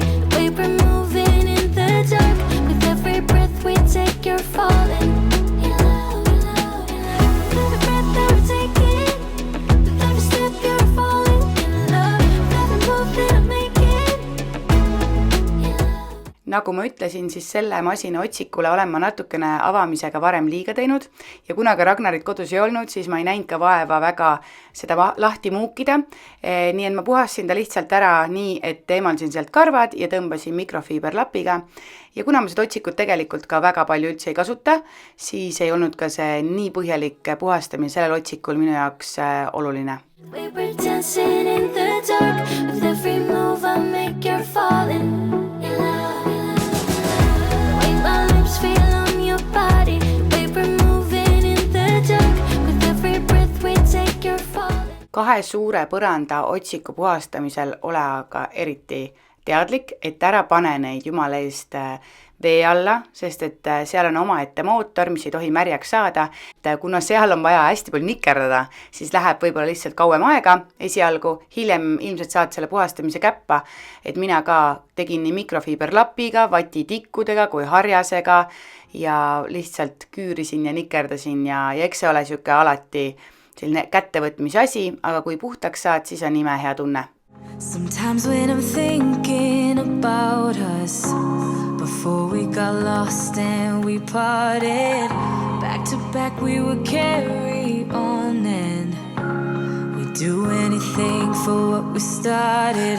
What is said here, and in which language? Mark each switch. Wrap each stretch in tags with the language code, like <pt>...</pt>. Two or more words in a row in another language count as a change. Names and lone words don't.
<et>The way we're moving in the dark. With every breath we take, you're falling. Every breath that we're taking. With every step you're falling in love. With every move that I'm making. Nagu ma ütlesin, siis selle masina otsikule olen ma natukene avamisega varem liiga teinud ja kuna ka Ragnarit kodus ei olnud, siis ma ei näinud ka vaeva väga seda lahti muukida. Nii et ma puhasin ta lihtsalt ära nii, et eemaldasin sealt karvad ja tõmbasin mikrofiiberlapiga. Ja kuna ma seda otsikut tegelikult ka väga palju üldse ei kasuta, siis ei olnud ka see nii põhjalik puhastamine sellel otsikul minu jaoks oluline.</et> <en>We were dancing in the dark. With every move I make you're falling. Feel on your body, we were moving in the dark. With every breath we take your falling.</en> <et>2 suure põranda otsiku puhastamisel ole aga eriti teadlik, et ära pane neid jumala eest vee alla, sest et seal on omaette mootor, mis ei tohi märjaks saada. Kuna seal on vaja hästi palju nikerdada, siis läheb võib-olla lihtsalt kauem aega esialgu, hiljem ilmselt saad selle puhastamise käppa, et mina ka tegin nii mikrofiiberlapiga, vatitikkudega kui harjasega ja lihtsalt küürisin ja nikerdasin ja eks see ole siuke alati selline kättevõtmise asi, aga kui puhtaks saad, siis on ime hea tunne.</et> <en>Sometimes when I'm thinking about us before we got lost and we parted, back to back we would carry on and we'd do anything for what we started.</en>